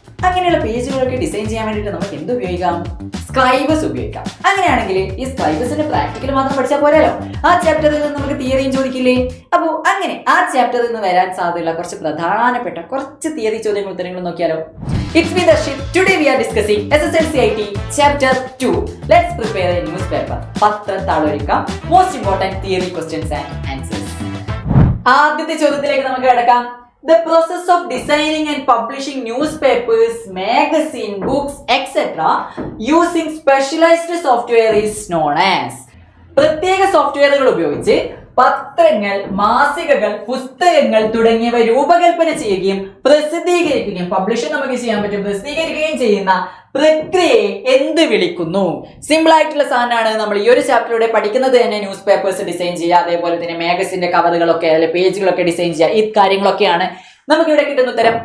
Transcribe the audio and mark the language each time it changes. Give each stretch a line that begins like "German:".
Malayalam: അങ്ങനെയുള്ള പേജുകളൊക്കെ ഡിസൈൻ ചെയ്യാൻ വേണ്ടിയിട്ട് നമുക്ക് എന്ത് ഉപയോഗിക്കാം? സ്ക്രൈബസ് ഉപയോഗിക്കാം. അങ്ങനെയാണെങ്കിൽ ഈ സ്ക്രൈബസിന്റെ പ്രാക്ടിക്കൽ മാത്രം പഠിച്ചാൽ പോരാലോ, ആ ചാപ്റ്ററിൽ നിന്ന് നമുക്ക് തിയറിയും ചോദിക്കില്ലേ? അപ്പോൾ അങ്ങനെ ആ ചാപ്റ്ററിൽ നിന്ന് വരാൻ സാധ്യതയുള്ള കുറച്ച് പ്രധാനപ്പെട്ട കുറച്ച് തിയറി ചോദ്യങ്ങളും ഉത്തരങ്ങളും നോക്കിയാലോ?
English: It's me Darshit. Today we are discussing SSLC IT Chapter 2. Let's prepare a newspaper. പത്രത്താളൊരുക്കാം. Most important theory questions and answers.
Malayalam: ആദ്യത്തെ ചോദ്യത്തിലേക്ക് നമുക്ക് കിടക്കാം.
English: The process of designing and publishing newspapers, magazine, books, etc. using specialized software is known as.
Malayalam: പ്രത്യേക സോഫ്റ്റ്വെയറുകൾ ഉപയോഗിച്ച് പത്രങ്ങൾ, മാസികകൾ, പുസ്തകങ്ങൾ തുടങ്ങിയവ രൂപകൽപ്പന ചെയ്യുകയും പ്രസിദ്ധീകരിക്കുകയും പബ്ലിഷ് നമുക്ക് ചെയ്യാൻ പറ്റും, പ്രസിദ്ധീകരിക്കുകയും ചെയ്യുന്ന പ്രക്രിയയെ എന്ത് വിളിക്കുന്നു? സിമ്പിൾ ആയിട്ടുള്ള സാധനമാണ്. നമ്മൾ ഈ ഒരു ചാപ്റ്ററിലൂടെ പഠിക്കുന്നത് തന്നെ ന്യൂസ് പേപ്പേഴ്സ് ഡിസൈൻ ചെയ്യുക, അതേപോലെ തന്നെ മാഗസിന്റെ കവറുകളൊക്കെ അല്ലെ പേജുകളൊക്കെ ഡിസൈൻ ചെയ്യുക, ഈ കാര്യങ്ങളൊക്കെയാണ് നമുക്ക് ഇവിടെ കിട്ടുന്ന ഉത്തരം.